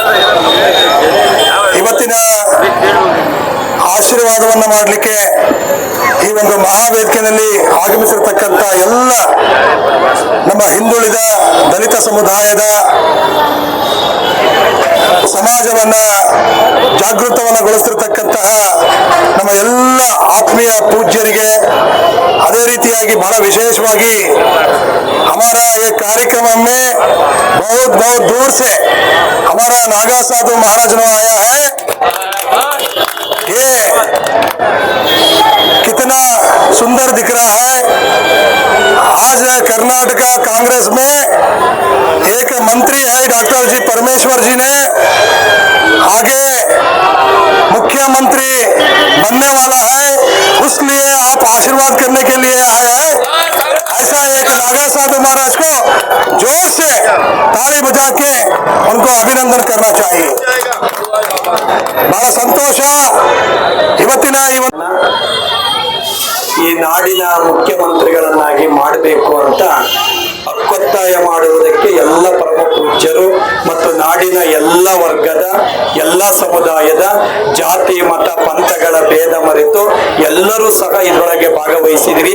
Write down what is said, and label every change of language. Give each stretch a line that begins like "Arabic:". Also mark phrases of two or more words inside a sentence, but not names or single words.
Kannada: ಇವತ್ತಿನ ಆಶೀರ್ವಾದವನ್ನು ಮಾಡಲಿಕ್ಕೆ ಈ ಒಂದು ಮಹಾವೇದಿಕೆಯಲ್ಲಿ ಆಗಮಿಸಿರ್ತಕ್ಕಂಥ ಎಲ್ಲ ನಮ್ಮ ಹಿಂದುಳಿದ ದಲಿತ ಸಮುದಾಯದ ಸಮಾಜವನ್ನ ಜಾಗೃತವನ್ನಗೊಳಿಸಿರ್ತಕ್ಕಂತಹ ನಮ್ಮ ಎಲ್ಲ ಆತ್ಮೀಯ ಪೂಜ್ಯರಿಗೆ, ಅದೇ ರೀತಿಯಾಗಿ ಬಹಳ ವಿಶೇಷವಾಗಿ
Hindi: हमारा ये कार्यक्रम में बहुत बहुत दूर से हमारा नागा साधु महाराज ने आया है। ये कितना सुंदर दिख रहा है। आज कर्नाटका कांग्रेस में एक मंत्री है डॉक्टर जी परमेश्वर जी ने आगे मुख्यमंत्री बनने वाला है, उसलिए आप आशीर्वाद करने के लिए आए हैं। ऐसा एक नागा साधु महाराज को जोर से ताली बजा के उनको अभिनंदन करना चाहिए। बड़ा संतोष ಇವತ್ತಿನ
Kannada: ಈ ನಾಡಿನ ಮುಖ್ಯಮಂತ್ರಿಗಳನ್ನಾಗಿ ಮಾಡಬೇಕು ಅಂತ ಹಕ್ಕೊತ್ತಾಯ ಮಾಡುವುದಕ್ಕೆ ಎಲ್ಲ ಪರಮ ಪೂಜ್ಯರು ಮತ್ತು ನಾಡಿನ ಎಲ್ಲ ವರ್ಗದ ಎಲ್ಲ ಸಮುದಾಯದ ಜಾತಿ ಮತ ಪಂಥಗಳ ಭೇದ ಮರೆತು ಎಲ್ಲರೂ ಸಹ ಇದರೊಳಗೆ ಭಾಗವಹಿಸಿದ್ರಿ.